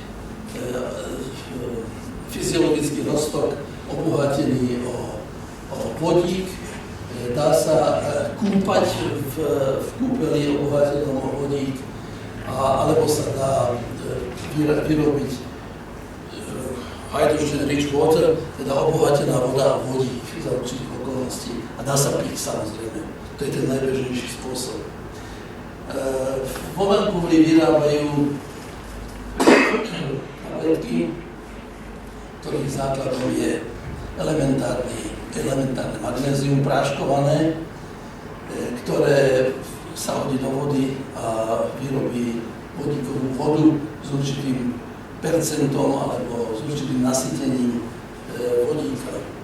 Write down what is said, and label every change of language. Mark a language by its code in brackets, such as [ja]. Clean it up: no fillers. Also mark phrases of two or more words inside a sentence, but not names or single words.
[sk] fyziologický roztok obohatený o vodík, dá sa kúpať v kúpeli obohatenom o vodík, alebo sa dá vyrobiť [en] hydrogen rich water, [sk] teda obohatená voda a vodík za určitých okolností. A dá sa piť, samozrejme. To je ten najbežnejší spôsob. Vo Vancouveri vyrábajú tabletky, ktorých základom je elementárne magnézium práškované, ktoré sa hodí do vody a vyrobí vodíkovú vodu s určitým percentom alebo s určitým nasytením vodíka.